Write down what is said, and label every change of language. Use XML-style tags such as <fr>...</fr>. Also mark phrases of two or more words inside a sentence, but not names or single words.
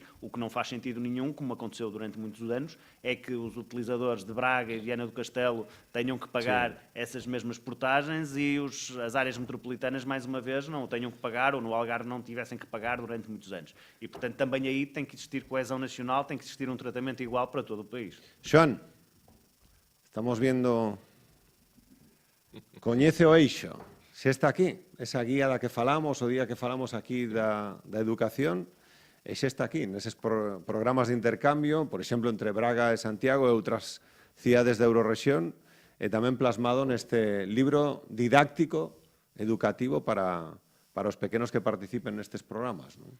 <pt>O que não faz sentido nenhum, como aconteceu durante muitos anos, é que os utilizadores de Braga e Viana do Castelo tenham que pagar essas mesmas portagens e as áreas metropolitanas, mais uma vez, não o tenham que pagar, ou no Algarve não tivessem que pagar durante muitos anos. E, portanto, também aí tem que existir coesão nacional, tem que existir um tratamento igual para todo o país.</pt> <es>Xoan, estamos viendo...</es> <gl>Coñece o eixo, se está aquí, esa guía da que falamos, o día que falamos aquí da educación, e se está aquí, neses programas de intercambio, por exemplo, entre Braga e Santiago e outras cidades da Eurorrexión, e tamén plasmado neste libro didáctico, educativo para os pequenos que participen nestes programas, non?</gl>